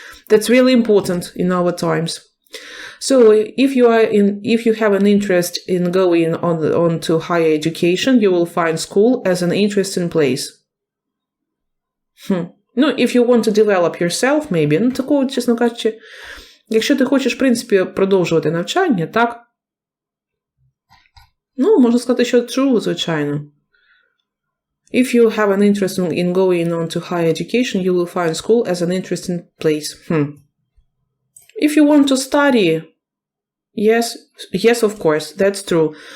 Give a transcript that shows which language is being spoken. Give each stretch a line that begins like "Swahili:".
English: That's really important in our times. So, if you have an interest in going on to higher education, you will find school as an interesting place.
Ukrainian: Ну,
English: if you want to develop yourself, maybe,
Ukrainian: ну, такого, чесно кажучи, якщо ти хочеш, в принципі, продовжувати навчання, так? Ну, можна сказати, що true, звичайно.
English: If you have an interest in going on to higher education, you will find school as an interesting place. If you want to study, yes, of course, that's true.